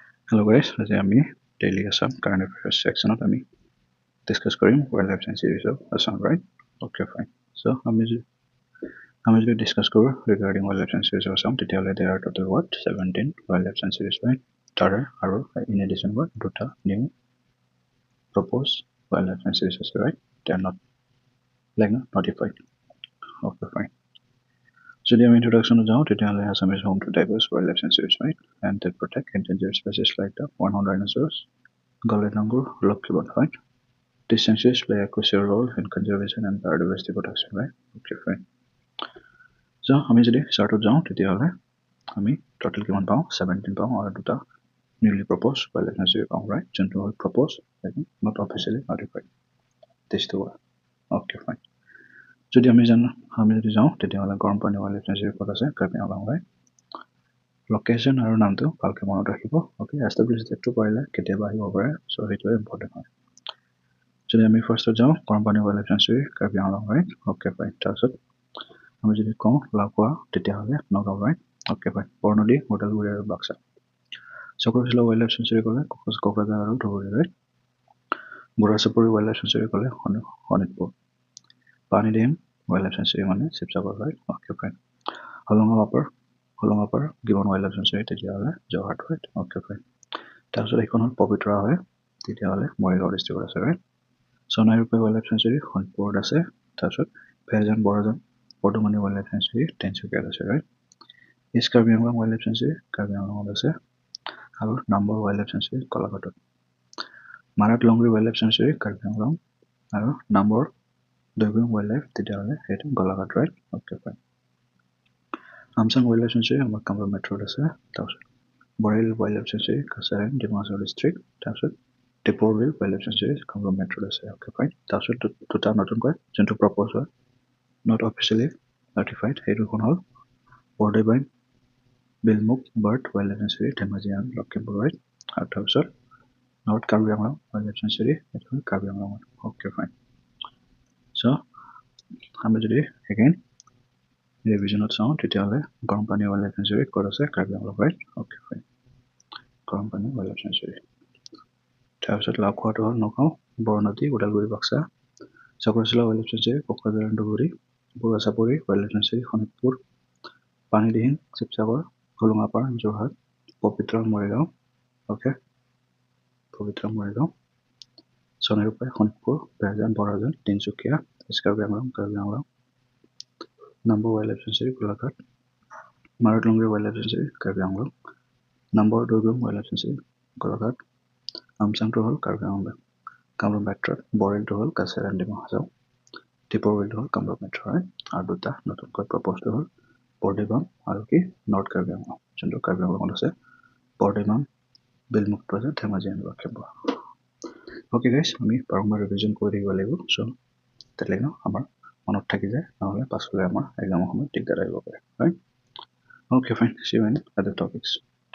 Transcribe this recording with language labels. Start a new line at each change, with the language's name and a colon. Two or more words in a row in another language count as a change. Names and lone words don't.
English: Hello guys,
Assamese: আজি আমি
English: daily Assam current affairs sectionত আমি discuss কৰিম wildlife science series of Assam, right? Okay, fine. So
Assamese: আমি যদি
English: discuss কৰো regarding wildlife science series of Assam, তেতিয়াহ'লে there are total what 17 wildlife science series, right?
Assamese: তাৰে আৰু
English: in addition what দুটা new proposed wildlife science series আছে, right? They are not notified. Okay, fine.
Assamese: যদি আমি
English: introduction
Assamese: যাওঁ তেতিয়াহ'লে
English: Assam is home to diverse wildlife science series, right? And they protect endangered species like the one-horned rhinoceros, Golden langur, Lokibon, right? These sanctuaries play a crucial role in conservation and biodiversity protection, right? Okay, fine. So,
Assamese: আমি যদি start যাওঁ তেতিয়াহ'লে আমি total কিমান পাওঁ 17 পাওঁ আৰু দুটা
English: newly proposed wildlife sanctuary
Assamese: পাওঁ, right? যোনটো হ'ল
English: proposed, not officially notified. This two are. Okay, fine.
Assamese: যদি আমি যদি যাওঁ তেতিয়াহ'লে গৰম পানী
English: wildlife sanctuary
Assamese: ক'ত আছে কাৰ্বি আংলং, right? Location আৰু নামটো ভালকে মনত ৰাখিব.
English: Okay, establish dateটো
Assamese: পাৰিলে কেতিয়াবা আহিব পাৰে, so সেইটোৱে important হয়. যদি আমি ফাৰ্ষ্টত যাওঁ গৰম পানী
English: wildlife sanctuary
Assamese: কাৰ্বি আংলং,
English: right? Okay, fine.
Assamese: তাৰপিছত আমি যদি কওঁ লাকুৱা তেতিয়াহ'লে নগাঁও,
English: right? Okay, fine.
Assamese: বৰনদী, ওদালগুৰি আৰু বাক্সা. চক্ৰশিলা
English: wildlife sanctuary
Assamese: ক'লে কোকৰাঝাৰ আৰু ধুবুৰী, right? বুঢ়াচাপৰি
English: wildlife sanctuary
Assamese: ক'লে শোণিতপুৰ. পানীডিম
English: wildlife sanctuary
Assamese: মানে শিৱসাগৰ,
English: right? Okay, fine.
Assamese: হলঙাপাৰ গিবন
English: wildlife sanctuary
Assamese: তেতিয়াহ'লে যোৰহাট,
English: right? Okay, fine.
Assamese: তাৰপিছত এইখন হ'ল পবিতৰা হয় তেতিয়াহ'লে মৰিগাঁও ডিষ্ট্ৰিক্টত আছে, right? সোণাইৰূপে
English: wildlife sanctuary
Assamese: শোণিতপুৰত আছে. তাৰপিছত ভেৰজান বৰাজান পদুমণি
English: wildlife sanctuary
Assamese: তিনিচুকীয়াত আছে, right? ইষ্ট কাৰ্বি আংলং
English: wildlife sanctuary
Assamese: কাৰ্বি আংলঙত আছে আৰু নাম্বৰ
English: wildlife sanctuary
Assamese: কলাঘাটত. মাৰাত লংগুৰি
English: wildlife sanctuary
Assamese: কাৰ্বি আংলং আৰু নাম্বৰ দৈগুং wildlife তেতিয়াহ'লে সেইটো গোলাঘাট,
English: right? Okay, fine.
Assamese: আমচাং
English: wildlife sanctuary
Assamese: আমাৰ কামৰূপ মেট্ৰত আছে. তাৰপিছত বৰেইল
English: wildlife sanctuary
Assamese: কাছাৰ ডিমা হাছাও ডিষ্ট্ৰিক্ট. তাৰপিছত টিপৰ বিল
English: wildlife sanctuary
Assamese: কামৰূপ মেট্ৰত আছে.
English: Okay, fine.
Assamese: তাৰপিছত দুটা নতুনকৈ যোনটো প্ৰপ'জ হয়
English: not officially notified
Assamese: সেইটোখন হ'ল বৰ্ডেবাইন বিলমুখ বাৰ্ড
English: wildlife sanctuary
Assamese: ধেমাজি আৰু লখিমপুৰ, right? আৰু তাৰপিছত নৰ্থ কাৰ্বি আংলং
English: wildlife sanctuary
Assamese: সেইটো হ'ল কাৰ্বি আংলঙত.
English: Okay, fine.
Assamese: So আমি যদি again ৰিভিজনত চাওঁ তেতিয়াহ'লে গৰম পানী
English: wildlife sanctuary
Assamese: ক'ত আছে কাৰ্বি আংলং,
English: right? Okay, fine.
Assamese: গৰম পানী
English: wildlife sanctuary.
Assamese: তাৰপিছত লাউখোৱাটো হ'ল নগাঁও, বৰনদী, ওদালগুৰি, বাক্সা. চক্ৰশিলা
English: wildlife sanctuary
Assamese: কোকৰাঝাৰ আৰু ধুবুৰী. বুঢ়াচাপৰি
English: wildlife sanctuary
Assamese: শোণিতপুৰ. পানীদিহিং শিৱসাগৰ, হলঙাপাৰ যোৰহাট, পবিতৰা মৰিগাঁও. Okay, পবিতৰা মৰিগাঁও. সোণাইৰূপে শোণিতপুৰ, ভেৰজান বৰাজান তিনিচুকীয়া, ইষ্ট কাৰ্বি আংলং কাৰ্বি আংলং. নাম্বৰ
English: wildlife sanctuary
Assamese: গোলাঘাট. মাৰাত লংগুৰি
English: wildlife sanctuary
Assamese: কাৰ্বি আংলং. নাম্বৰ দৈগুং
English: wildlife sanctuary
Assamese: গোলাঘাট. আমচাংটো হ'ল কাৰ্বি আংলং কামৰূপ মেট্ৰত. বৰেইলটো হ'ল কাছাৰ আৰু ডিমা হাছাও. টিপৰ বিলটো হ'ল কামৰূপ মেট্ৰ, right? আৰু দুটা নতুনকৈ প্ৰপ'জটো হ'ল বৰ্ডেবাম আৰু কি নৰ্থ কাৰ্বি আংলং যোনটো কাৰ্বি আংলঙত আছে. বৰ্ডেবাম বিলমুখটো আছে ধেমাজি আৰু লখিমপুৰ.
English: okay guys,
Assamese: আমি বাৰম্বাৰ ৰিভিজন কৰি থাকিব লাগিব, চ' তেনেকৈ আমাৰ মনত থাকি যায়, নহ'লে পাছলৈ আমাৰ এক্সামৰ সময়ত দিগদাৰ আহিব পাৰে, right?
English: Okay, fine. See you in other topics.